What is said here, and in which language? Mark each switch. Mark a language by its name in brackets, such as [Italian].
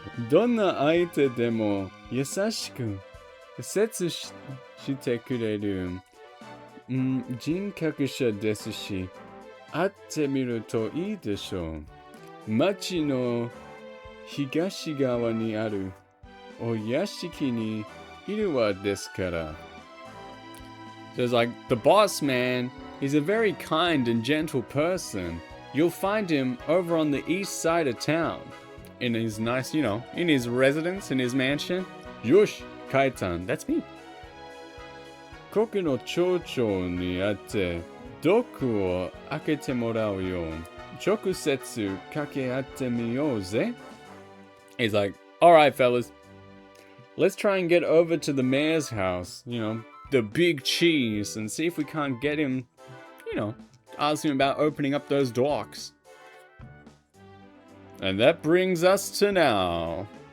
[Japanese] どんな相手でも優しく接してくれる人格者ですし、会ってみるといいでしょう。町の東側にあるお屋敷にいるわですから。 [English] There's like, the boss man is a very kind and gentle person. You'll find him over on the east side of town. In his nice, you know, in his residence, in his mansion. Yosh, Kaitan, that's me. [Japanese] ここの町長に会ってドクを開けてもらうよ。直接掛け合ってみようぜ。 [English] He's like, alright fellas, let's try and get over to the mayor's house, you know, the big cheese, and see if we can't get him, you know, ask him about opening up those docks. And that brings us to now.